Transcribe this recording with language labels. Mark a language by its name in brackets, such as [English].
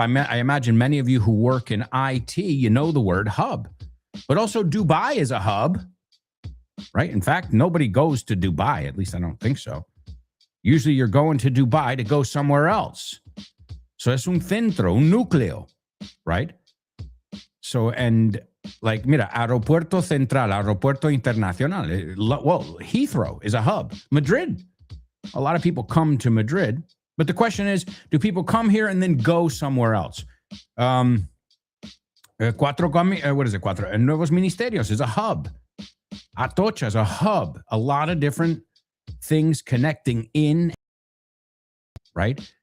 [English] I imagine many of you who work in IT, you know the word hub. But also Dubai is a hub, right? In fact, nobody goes to Dubai. At least I don't think so. Usually you're going to Dubai to go somewhere else. [Spanish] So es un centro, un núcleo, right? [English] So, and like, mira, Aeropuerto Central, Aeropuerto Internacional. Well, Heathrow is a hub. Madrid. A lot of people come to Madrid. But the question is, do people come here and then go somewhere else? What is it? Nuevos Ministerios is a hub. Atocha is a hub. A lot of different things connecting in, right?